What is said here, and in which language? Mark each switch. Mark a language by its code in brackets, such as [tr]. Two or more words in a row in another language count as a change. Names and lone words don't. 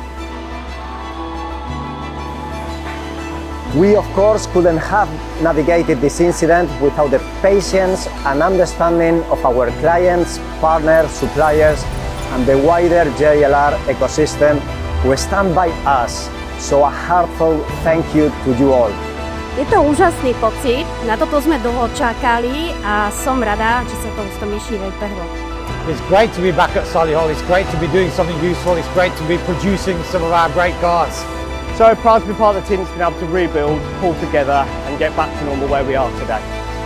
[en] We, of course, couldn't have navigated this incident without the patience and understanding of our clients, partners, suppliers, and the wider JLR ecosystem who stand by us. So a heartfelt thank you to you all. [sk] Je to úžasný pocit, na toto sme dlho čakali a som rada, že sa to úspešne vypehlo. [en] It's great to be back at Solihull, it's great to be doing something useful, it's great to be producing some of our great cars. So proud to be part of the team that's been able to rebuild, pull together and get back to normal where we are today.